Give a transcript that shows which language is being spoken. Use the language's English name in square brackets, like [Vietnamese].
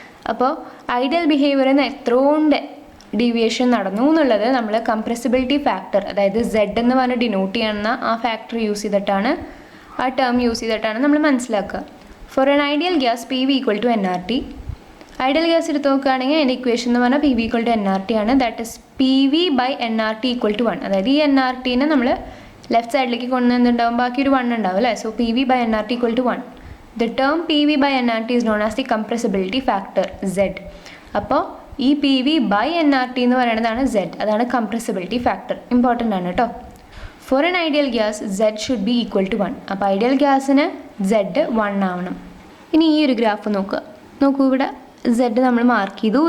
[Malayalam] അപ്പോൾ ഐഡിയൽ ബിഹേവിയറിൽ നിന്ന് എത്രയോണ്ട് ഡീവിയേഷൻ നടന്നു എന്നുള്ളത് നമ്മൾ കംപ്രസിബിലിറ്റി ഫാക്ടർ, അതായത് Z എന്ന് പറഞ്ഞ് ഡിനോട്ട് ചെയ്യുന്ന ആ ഫാക്ടർ യൂസ് ചെയ്തിട്ടാണ്, ആ ടേം യൂസ് ചെയ്തിട്ടാണ് നമ്മൾ മനസ്സിലാക്കുക. [English] For an ideal gas PV = nRT. [Malayalam] Ideal gas എടുത്ത് നോക്കുകയാണെങ്കിൽ അതിൻ്റെ ഇക്വേഷൻ എന്ന് പറഞ്ഞാൽ PV = nRT ആണ്. [English] That is PV/nRT = 1. [Malayalam] അതായത് ഈ nRTനെ നമ്മൾ ലെഫ്റ്റ് സൈഡിലേക്ക് കൊണ്ടുവന്നിട്ടുണ്ടാകും, ബാക്കി ഒരു 1 ഉണ്ടാവും അല്ലേ. [English] So PV/nRT = 1. The term PV/nRT is known as the compressibility factor Z. [Malayalam] അപ്പോൾ ഈ PV/nRT എന്ന് പറയുന്നതാണ് Z, അതാണ് കംപ്രസിബിലിറ്റി ഫാക്ടർ. ഇമ്പോർട്ടൻ്റ് ആണ് കേട്ടോ. [English] For an ideal gas Z should be equal to 1. [Malayalam] അപ്പോൾ ഐഡിയൽ ഗ്യാസിന് Z 1 ആവണം. ഇനി ഈ ഒരു ഗ്രാഫ് നോക്കൂ ഇവിടെ Z നമ്മൾ മാർക്ക് ചെയ്തു.